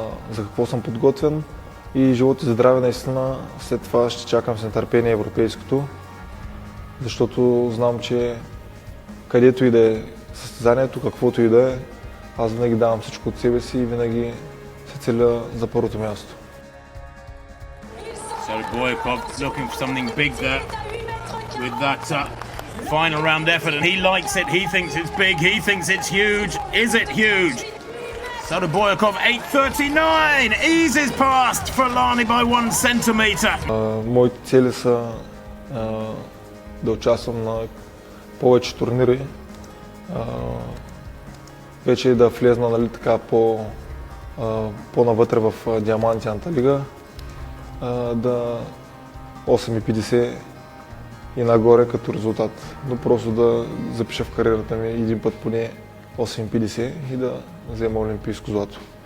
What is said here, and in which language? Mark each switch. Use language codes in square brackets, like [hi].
[bg] За какво съм подготвен и живот и здраве наистина. След това ще чакам с нетърпение европейското, защото знам, че където и да е състезанието, каквото и да е, аз винаги давам всичко от себе си и винаги се целя за първото място. [en] Saraboyakov looking for something big there with that final round effort, and he likes it. He thinks it's big. He thinks it's huge. Is it huge? Saraboyakov 8.39 eases past Falani by 1 centimeter. [bg] Моите цели са да участвам на повече турнири, вече да влезна така по-навътре в Диамантината лига, да 8.50 и нагоре като резултат, но просто да запиша в кариерата ми един път поне 8.50 и да взема олимпийско злато.